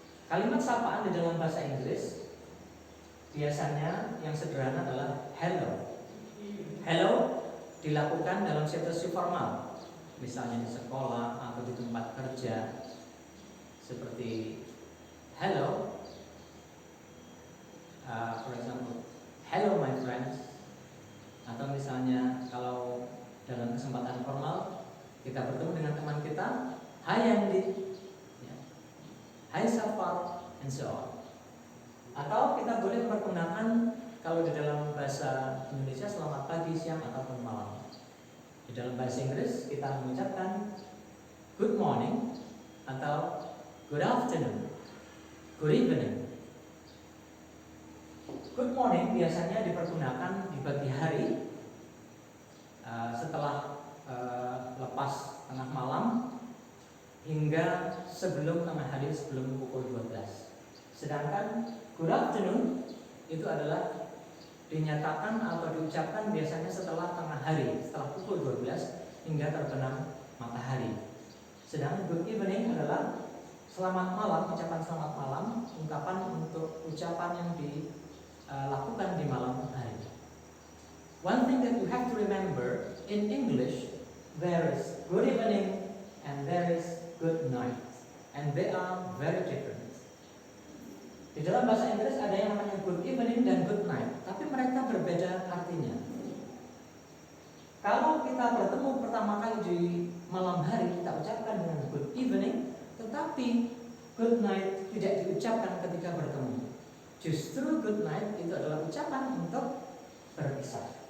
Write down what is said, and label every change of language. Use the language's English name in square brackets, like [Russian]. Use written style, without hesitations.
[Indonesian] Kalimat sapaan di dalam bahasa Inggris biasanya yang sederhana adalah hello. Hello dilakukan dalam situasi formal, misalnya di sekolah atau di tempat kerja, seperti hello. [English] For example, hello my friends. [Indonesian] Atau misalnya kalau dalam kesempatan formal kita bertemu dengan teman kita, [English] hi Andi, [Indonesian] ya. [English] Hi Safar, and so on. [Indonesian] Atau kita boleh mempergunakan kalau di dalam bahasa Indonesia selamat pagi, siang, ataupun malam. Di dalam bahasa Inggris kita mengucapkan good morning atau good afternoon, good evening. Good morning biasanya dipergunakan di pagi hari setelah lepas tengah malam hingga sebelum tengah hari, sebelum pukul 12. Sedangkan good afternoon itu adalah dinyatakan atau diucapkan biasanya setelah tengah hari, setelah pukul 12 hingga terbenam matahari. Sedangkan good evening adalah selamat malam, ucapan selamat malam, ungkapan untuk ucapan yang dilakukan di malam hari. [English] One thing that you have to remember, in English there is good evening and there is good night, and they are very different. [Indonesian] Di dalam bahasa Inggris ada yang namanya good evening dan good night, tapi mereka berbeda artinya. Kalau kita bertemu pertama kali di malam hari, kita ucapkan dengan good evening, tetapi good night tidak diucapkan ketika bertemu. Justru good night itu adalah ucapan untuk berpisah.